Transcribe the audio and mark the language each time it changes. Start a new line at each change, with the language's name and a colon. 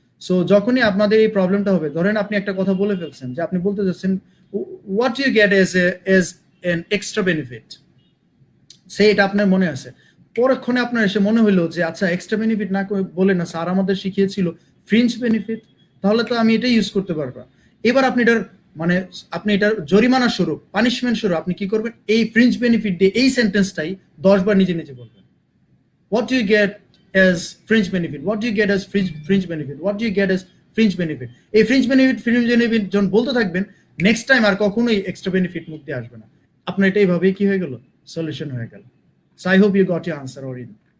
Bangla: So যখনই আপনাদের এই প্রবলেমটা হবে, ধরেন আপনি একটা কথা বলে ফেলছেন, যে আপনি বলতে যাচ্ছেন
English: what do you get as an extra benefit,
Bangla: সেই এটা আপনার মনে আছে, পরক্ষণে আপনার এসে মনে হলো যে আচ্ছা এক্সট্রা বেনিফিট না বলে না স্যার আমাদের শিখিয়েছিল ফ্রিঞ্জ বেনিফিট, তাহলে তো আমি এটা ইউজ করতে পারবো। এবার আপনি এটার জরিমানা স্বরূপ, পানিশমেন্ট স্বরূপ আপনি কি করবেন, এই ফ্রিঞ্জ বেনিফিট দিয়ে এই সেন্টেন্সটাই 10 বার নিজে নিজে বলবেন।
English: what do you get as fringe benefit, what do you get as fringe benefit, what do you get as fringe benefit।
Bangla: এই ফ্রিঞ্জ বেনিফিট যখন বলতে থাকবেন, নেক্সট টাইম আর কখনোই এক্সট্রা বেনিফিট মুখ দিয়ে আসবে না। আপনার এটা এইভাবেই কি হয়ে গেল, সলিউশন হয়ে গেল।
English: So I hope you got your answer Orin.